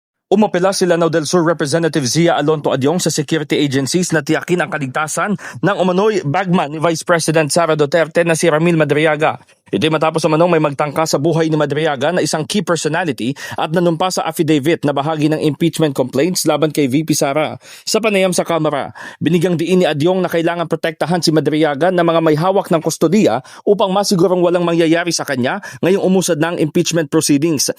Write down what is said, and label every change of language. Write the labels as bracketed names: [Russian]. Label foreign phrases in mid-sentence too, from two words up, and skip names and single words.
[Filipino] Umapela sila Lanao del Sur Representative Zia Alonto Adyong sa [English] security agencies [Filipino] na tiyakin ang kaligtasan ng umano'y bagman ni Vice President Sara Duterte na si Ramil Madriaga. Ito'y matapos umanong may magtangka sa buhay ni Madriaga na isang [English] key personality [Filipino] at nanumpa sa affidavit na bahagi ng [English] impeachment complaints [Filipino] laban kay VP Sara. Sa panayam sa Kamara, binigyang diin ni Adyong na kailangan protektahan si Madriaga ng mga may hawak ng kustodiya upang masigurong walang mangyayari sa kanya ngayong umusad ng [English] impeachment proceedings.